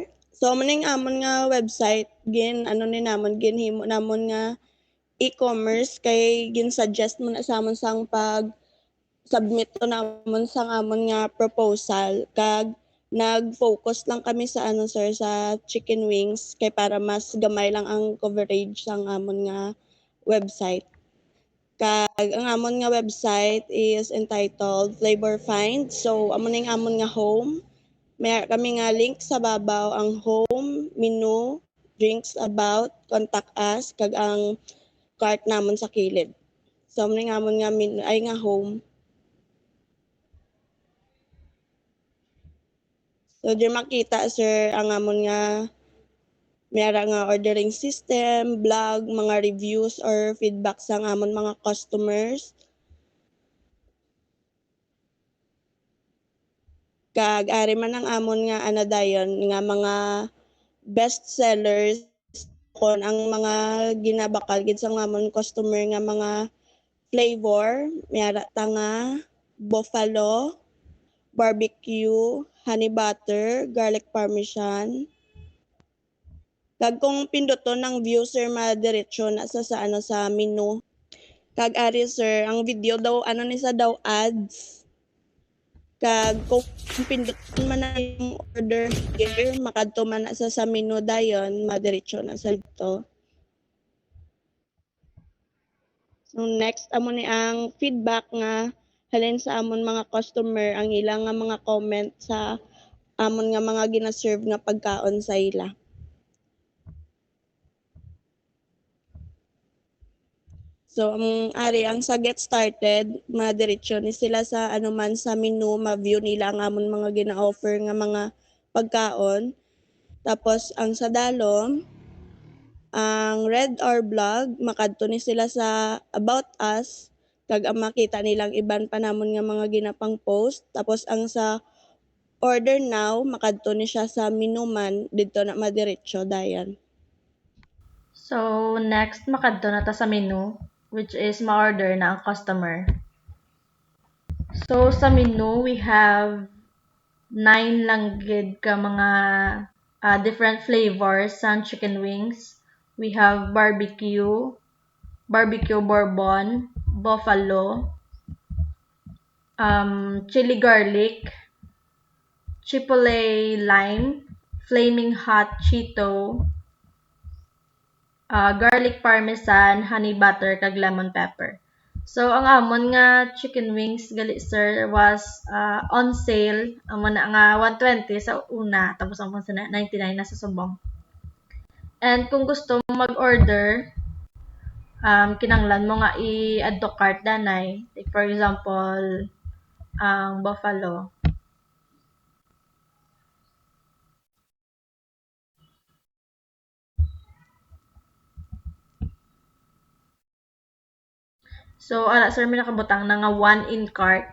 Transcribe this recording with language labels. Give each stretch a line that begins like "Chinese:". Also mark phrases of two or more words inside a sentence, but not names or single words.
Hiligaynon: So, maning amon nga website, ginhimo namon nga e-commerce kay gin-suggest mo na sa amon sang pag-submit to namon sang amon nga proposal. Kag nag-focus lang kami sa sir, sa chicken wings kay para mas gamay lang ang coverage sang amon nga website. Kag ang amon nga website is entitled Flavor Find. So, amon nga home. May kami nga link sa babaw ang
English: home, menu, drinks about, contact us,
Hiligaynon: kag ang cart namon sa kilid. So, muna nga amon nga menu, ay nga home. So, di makita, sir, ang amon nga mayara nga
English: ordering system,
Hiligaynon: blog, mga
English: reviews or feedback
Hiligaynon: sa amon mga customers. Kag ari man ang amon nga dayon nga mga
English: best sellers
Hiligaynon: kon ang mga ginabakal gid sa amon customer nga mga flavor, mayara ta nga
English: buffalo, barbecue, honey butter, garlic parmesan.
Hiligaynon: Kag kung pinduton ng view, sir, madiretso na sa menu. Kag ari, sir, ang video daw ni sa daw ads. Kag kung pinduton man na yung
English: order here,
Hiligaynon: makadto man na sa menu dayon, madiretso na sa dito. So next amo ni ang feedback nga halin sa amon mga customer ang ilang nga mga comment sa amon nga mga gina-serve nga pagkaon sa ila. So ang sa
English: get started,
Hiligaynon: madiretso ni sila sa anuman sa menu, ma-view nila ang amon mga gina-offer nga mga pagkaon. Tapos ang sa dalom, ang
English: read or blog,
Hiligaynon: makadto ni sila sa
English: about us,
Hiligaynon: kag ang makita nilang iban pa namon nga mga ginapang post. Tapos ang sa order now, makadto ni siya sa menu man, dito na madiretso dayan. So, next, makadto na ta sa menu,
English: which is
Hiligaynon: ma-order na ang customer. So, sa menu,
English: we have
Hiligaynon: 9 lang gid ka mga
English: different flavors
Hiligaynon: sa
English: chicken wings. We have barbecue bourbon, buffalo, chili garlic, chipotle lime, flaming hot Cheeto, garlic parmesan, honey butter,
Hiligaynon: kag lemon pepper. So, ang amon nga
English: chicken wings,
Hiligaynon: gali sir,
English: was on sale.
Hiligaynon: Amon na nga 120 sa una, tapos amon sa 99 na sa subong. And kung gusto mo mag-order, kinanglan mo nga i-
English: add to cart
Hiligaynon: danay.
English: Like for example,
Hiligaynon: ang buffalo. So, ala sir, may nakabutang na nga 1
English: in cart.